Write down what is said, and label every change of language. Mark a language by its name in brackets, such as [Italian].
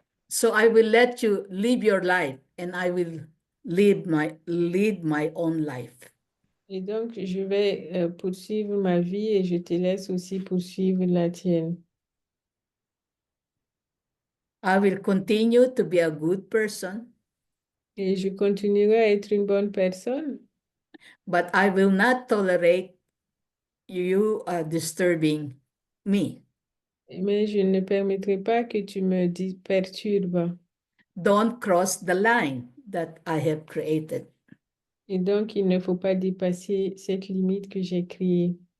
[English] So I will let you live your life and I will lead my own life. [French] Et donc, je vais poursuivre ma vie et je te laisse aussi poursuivre la tienne. [English] I will continue to be a good person, [French] Et je continuerai à être une bonne personne, [English] but I will not tolerate you disturbing me. [French] mais je ne permettrai pas que tu me perturbes. [English] Don't cross the line that I have created. [French] Et donc, il ne faut pas dépasser cette limite que j'ai créée.